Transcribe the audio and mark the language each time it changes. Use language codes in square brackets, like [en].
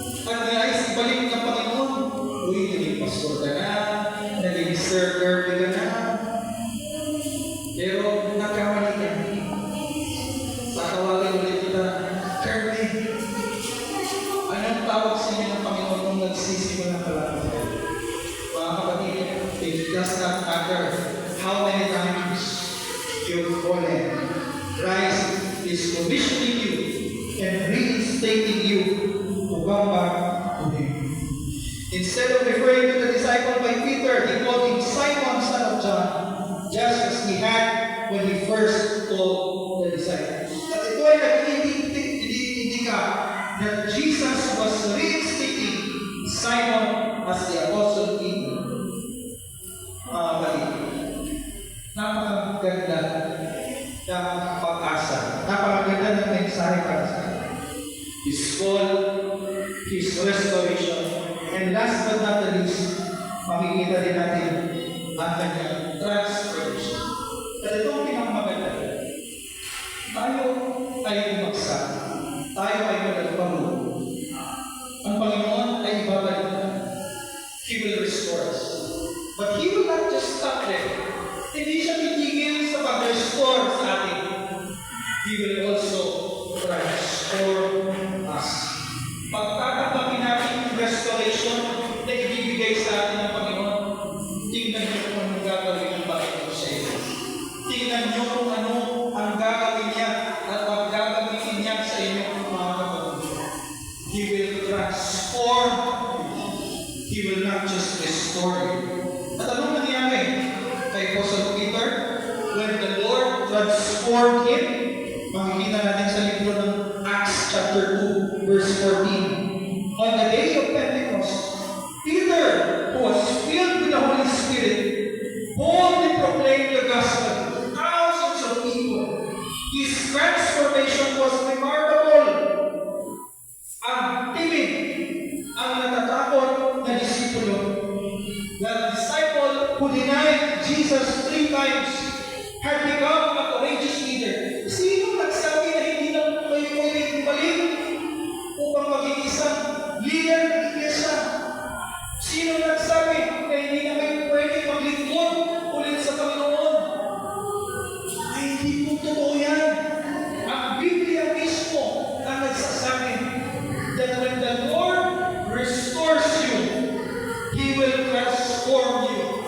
[tl] At nais ibalik ng Panginoon. Uy, naging pastor ka na. Naging Sir Kirby ka na. Pero nagkamali ka. Tatawagin ulit kita, Kirby. Anong tawag sa inyo ng Panginoon nung nagsisimula pa lang? Mga kapatid, [en] it does not matter how many times you've fallen. Christ is commissioning you and reinstating you to come back to Him. Instead of referring to the disciple by Peter, he called him Simon, son of John, just as he had when he first called the disciples. [tl] At ito ay nag-indika [en] that Jesus was reinstating Simon as the Apostle Peter. [tl] Mga kapatid, napakaganda ng pag-asa. Napakaganda ng mensahe para sa atin. [en] His call, His restoration, and last but not the least, [tl] makikita din natin ang kanyang [en] transformation. [tl] At itong pinakamaganda, tayo ay bumagsak. Tayo ay malagpago. Ang Panginoon ay ibabalik na. [en] He will restore us. But He will not just stop there. [tl] Hindi siya titigil sa pag-restore sa atin. [en] He will also transform us. [tl] Pagtatanggapin natin yung restoration na ibibigay sa atin ng Panginoon, tingnan niyo kung anong gagawin ng Panginoon sa iyo. Tingnan niyo kung ano ang gagawin niya at ang gagawin niya sa inyo, mga kapatid. [en] He will transform you. He will not just restore you. [tl] At anong nangyari kay Apostle Peter? [en] When the Lord transformed him, [tl] makikita natin sa libro ng Acts chapter 2, verse 14. [en] On the day of Pentecost, Peter, who was filled with the Holy Spirit, boldly proclaimed the gospel to thousands of people. His transformation was remarkable. [tl] Ang timid, ang natatakot na disipulo, [en] the disciple who denied Jesus 3 times, had become a courageous leader. [tl] Sino nagsabi na hindi na kayo pwedeng balik upang maging isang leader ng iglesia? Sino nagsabi na hindi na kayo pwedeng maglingkod ulit sa Panginoon? Ay, hindi po totoo yan. Ang Biblia mismo ang nagsasabi [en] that when the Lord restores you, He will transform you.